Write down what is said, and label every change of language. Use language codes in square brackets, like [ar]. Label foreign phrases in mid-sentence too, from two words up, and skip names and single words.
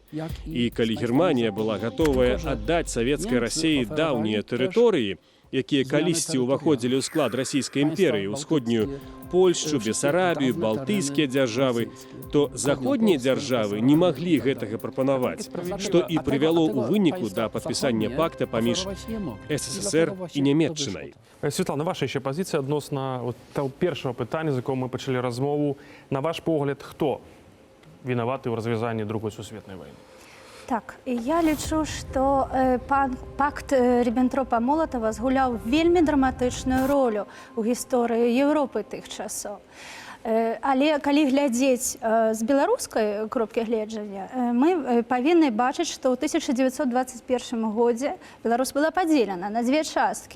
[be] І калі Германія была гатовая аддаць савецкай Расіі даўнія тэрыторыі, якія калісьці ўваходзілі ў склад расійскай імперыі, усходнюю Польшчу, Бесарабію, Балтыйскія дзяржавы, то заходнія дзяржавы не маглі гэтага прапанаваць, што і прывяло ў выніку да падпісання пакта паміж СССР і Нямецчынай. [uk] Святлана, ваша ще [be] пазіція адносна [uk] того першого питання, з якого ми почали розмову. На ваш погляд, хто винуватий у розв'язанні Другої світової війни? [be] Так, і я лічу, што пакт Ріббентропа-Молотава згуляў вельмі драматычную ролю ў гісторыі Еўропы тых часоў. Але калі глядзець з беларускай кропкі гледжання, мы павінны бачыць, што ў 1921 годзе Беларусь была падзелена на дзве часткі.